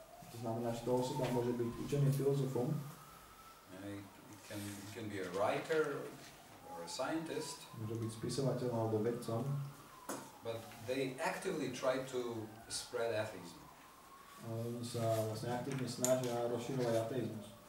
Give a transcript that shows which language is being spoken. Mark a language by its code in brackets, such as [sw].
[sk] To znamená, že tá osoba môže byť učeným filozofom. [en] He can be a writer or a scientist. [sk] Môže byť spisovateľom alebo vedcom. [en] But they actively try to spread atheism. [sk] Oni sa vlastne aktívne snažia rozširovať ateizmus.